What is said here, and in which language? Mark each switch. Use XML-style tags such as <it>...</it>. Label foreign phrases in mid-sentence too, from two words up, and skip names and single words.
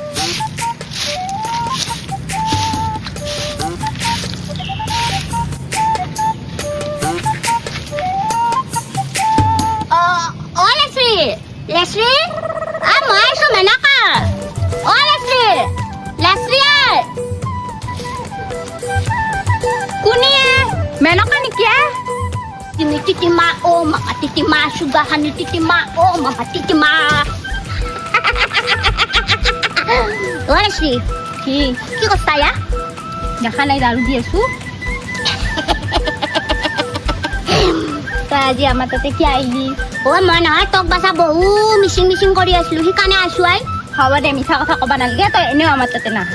<as>Leslie, মই আছো মেনকা Leslie, Leslie কোনিয়ে মেনকা নেকি</as> <ne>Timi titima, oh mama titima,</ne> <en>sugar honey</en> <ne>titima, oh mama titima.</ne> <as>Leslie, কি কৈছা ya? দেখা নাই দাৰু দি আছো আজি আমাৰ তাতে কি আহিলি মই নহয় তোক বাচা বহু মিচিং কৰি আছিলো সেইকাৰণে আছো হ'ব দে মিছা কথা ক'বা নালাগে তই এনেও আমাৰ তাতে নাহা</as>